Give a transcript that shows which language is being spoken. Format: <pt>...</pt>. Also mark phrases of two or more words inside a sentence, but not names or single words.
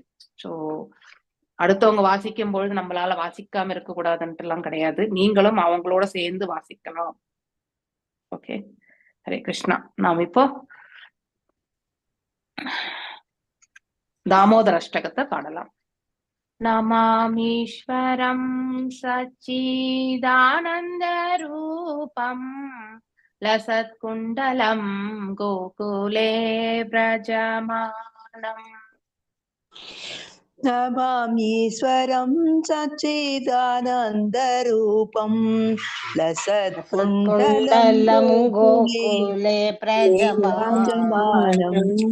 <ta>ஸோ அடுத்தவங்க வாசிக்கும் பொழுது நம்மளால வாசிக்காம இருக்க கூடாதுன்ட்டு எல்லாம் கிடையாது, நீங்களும் அவங்களோட சேர்ந்து வாசிக்கலாம். ஓகே, ஹரே கிருஷ்ணா. நாம் இப்போ தாமோதர அஷ்டகத்தை பாடலாம்.</ta> <sa>नमामीश्वरं सच्चिदानन्दरूपं लसत्कुण्डलं गोकुले व्रजमानम्। नमामीश्वरं सच्चिदानन्दरूपं लसत्कुण्डलं गोकुले व्रजमानम्।</sa>